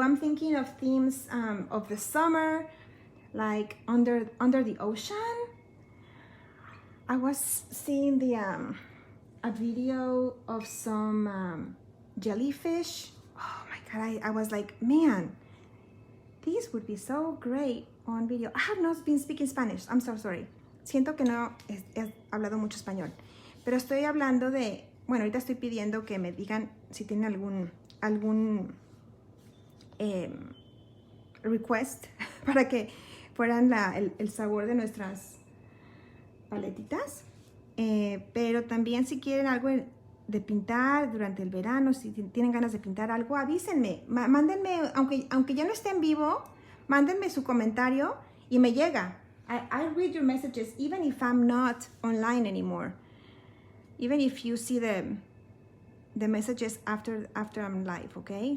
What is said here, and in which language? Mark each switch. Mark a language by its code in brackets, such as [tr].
[en] I'm thinking of themes of the summer, like under the ocean. I was seeing a video of some jellyfish. Oh my God, I was like, man, these would be so great on video. I have not been speaking Spanish. I'm so sorry. [es] Siento que no he hablado mucho español. Pero estoy hablando de, bueno, ahorita estoy pidiendo que me digan si tienen algún request para que fueran el sabor de nuestras paletitas. Pero también si quieren algo de pintar durante el verano, si tienen ganas de pintar algo, avísenme. Mándenme, aunque ya no esté en vivo, mándenme su comentario y me llega. [en] I read your messages even if I'm not online anymore. Even if you see the messages after I'm live, okay?